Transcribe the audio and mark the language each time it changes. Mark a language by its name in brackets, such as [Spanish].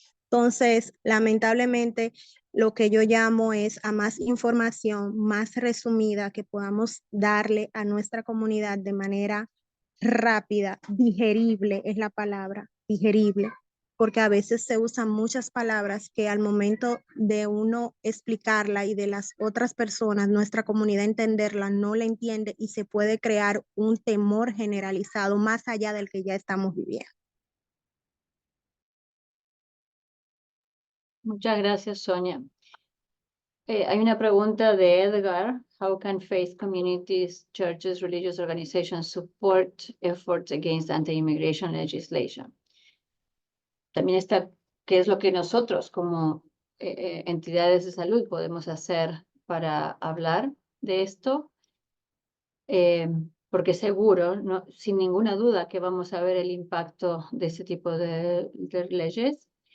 [Spanish] Entonces, lamentablemente, lo que yo llamo es a más información, más resumida que podamos darle a nuestra comunidad de manera rápida, digerible es la palabra, digerible, porque a veces se usan muchas palabras que al momento de uno explicarla y de las otras personas, nuestra comunidad entenderla, no la entiende y se puede crear un temor generalizado más allá del que ya estamos viviendo. Muchas gracias, Sonia. Hay una pregunta de Edgar. [English] How can faith communities, churches, religious organizations support efforts against anti-immigration legislation? [Spanish] También está, ¿qué es lo que nosotros como entidades de salud podemos hacer para hablar de esto? Porque seguro, no, sin ninguna duda, que vamos a ver el impacto de ese tipo de leyes.